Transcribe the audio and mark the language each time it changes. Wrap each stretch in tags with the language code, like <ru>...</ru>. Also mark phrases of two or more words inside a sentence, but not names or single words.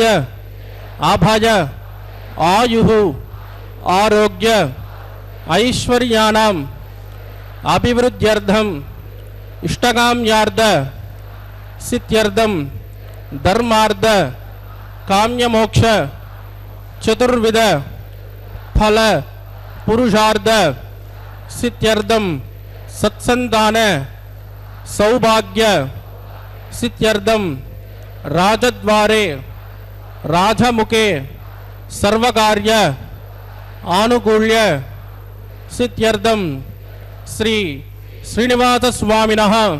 <sa>అభయ ఆయు ఆరోగ్య ఐశ్వర్యానాం అభివృద్ధ్యర్థం ఇష్టకామ్యార్థ సిద్ధ్యర్థం ధర్మార్థ కామ్యమోక్ష చతుర్విధ ఫల పురుషార్థ सिद्ध्यर्थम सत्संतान सौभाग्य सिद्ध्यर्थम राजद्वारे राजमुखे सर्वकार्य आनुकूल्य सिद्ध्यर्थम श्री श्रीनिवास स्वामिनः</sa>